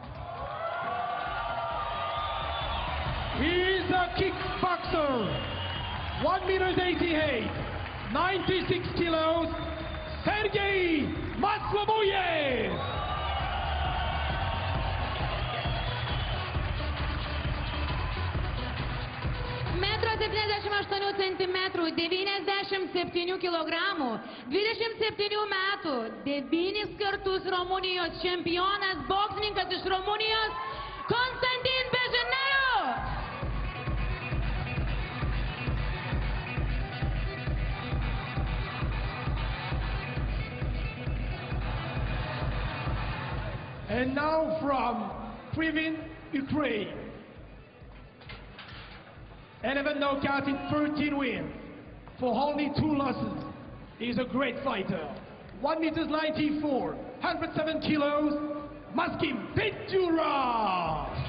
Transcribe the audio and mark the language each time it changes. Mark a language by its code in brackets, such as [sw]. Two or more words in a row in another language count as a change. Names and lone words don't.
[en] he's a kickboxer, 1m88, 96 kilos, Serghei Masloboiev. [lt] Metro 78 cm, 97 kg, 27 metų, 9 kartus Rumunijos čempionas, boksininkas iš Rumunijos, Constantin Bejenaru. [en] And now from Krivin, Ukraine, 11 knockouts in 13 wins, for only 2 losses. He's a great fighter. 1m94, 107 kilos, Bejenaru.